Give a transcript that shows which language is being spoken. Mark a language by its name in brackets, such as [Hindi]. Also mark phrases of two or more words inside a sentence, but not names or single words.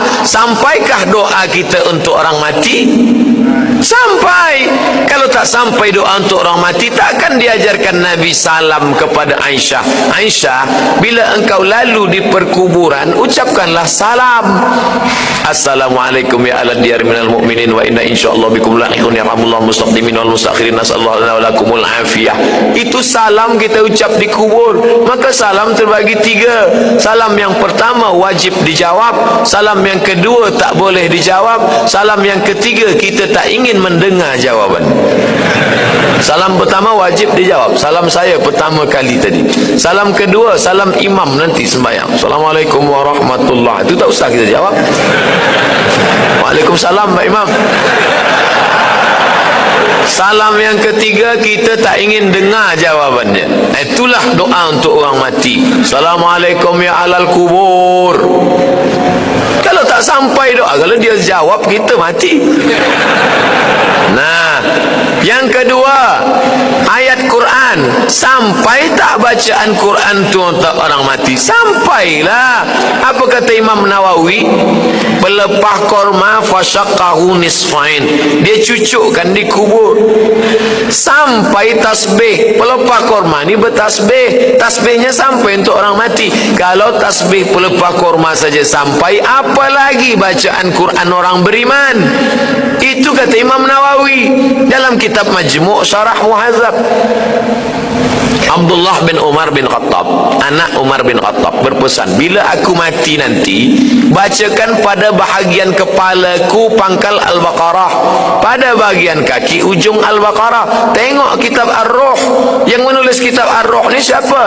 [Malay] Sampaikah doa kita untuk orang mati? Sampai. Kalau tak sampai doa untuk orang mati, takkan diajarkan Nabi salam kepada Aisyah. Aisyah, bila engkau lalu di perkuburan, ucapkanlah salam. [Arabic] السلام عليكم يا أهل الديار من المؤمنين وإنا إن شاء الله بكم لاحقون يرحم الله المستقدمين والمستأخرين نسأل الله لنا ولكم العافية. [Malay] Itu salam kita ucap di kubur. Maka salam terbagi 3. Salam yang pertama wajib dijawab, salam yang kedua tak boleh dijawab, salam yang ketiga kita tak ingin mendengar jawaban. Salam pertama wajib dijawab, salam saya pertama kali tadi. Salam kedua, salam imam nanti sembahyang, [Arabic] السلام عليكم ورحمة الله, [Malay] itu tak usah kita jawab. Waalaikumsalam Pak Imam. Salam yang ketiga kita tak ingin dengar jawabannya. Itulah doa untuk orang mati. [Arabic] السلام عليكم يا أهل القبور. [Malay] Kalau tak sampai doa, kalau dia jawab kita mati. Nah, yang kedua ayat Quran. Sampai tak bacaan Quran tu untuk orang mati? Sampailah. Apa kata Imam Nawawi? Pelepah korma [Arabic] فشقه نصفين, [Malay] dia cucukkan di kubur sampai tasbih. Pelepah korma ni bertasbih, tasbihnya sampai untuk orang mati. Kalau tasbih pelepah korma saja sampai, apalagi bacaan Quran orang beriman? Itu kata Imam Nawawi dalam kitab Majmu' Syarah Muhadzab. Abdullah bin Umar bin Khattab, anak Umar bin Khattab, berpesan, bila aku mati nanti, bacakan pada bahagian kepalaku pangkal Al-Baqarah, pada bahagian kaki ujung Al-Baqarah. Tengok kitab Ar-Ruh. Yang menulis kitab Ar-Ruh ni siapa?